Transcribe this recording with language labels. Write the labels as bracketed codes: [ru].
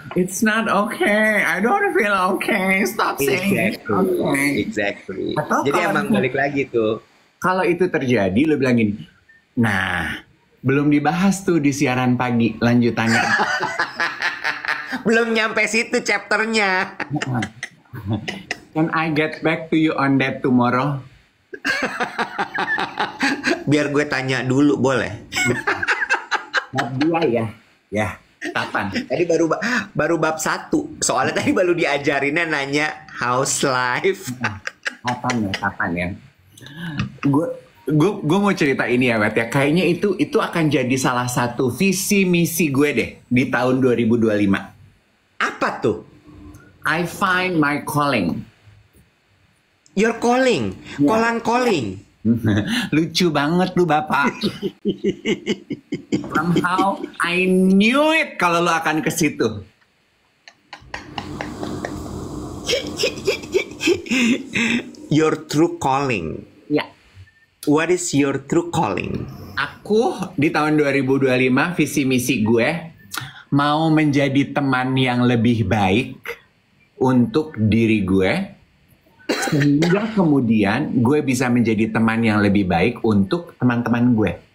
[en] It's not okay. I don't feel okay. Stop saying okay. Exactly. [id] Jadi emang balik lagi tuh. Kalau itu terjadi, lu bilang gini, nah, belum dibahas tuh di siaran pagi lanjutannya. Belum nyampe situ chapternya. [en] Can I get back to you on that tomorrow? [id] Biar gue tanya dulu, boleh? Dia ya. Kapan? Tadi baru bab 1. Soalnya tadi baru diajarinnya nanya [en] how's life. [id] Kapan ya? Gue mau cerita ini ya, Wet ya. Kayaknya itu akan jadi salah satu visi misi gue deh di tahun 2025. Apa tuh? [en] I find my calling. Your calling, calling. [id] Lucu banget lu Bapak. [en] Somehow I knew it [id] kalau lu akan ke situ. [en] Your true calling. [id] Ya. [en] What is your true calling? [id] Aku di tahun 2025 visi misi gue mau menjadi teman yang lebih baik untuk diri gue, sehingga kemudian gue bisa menjadi teman yang lebih baik untuk teman-teman gue.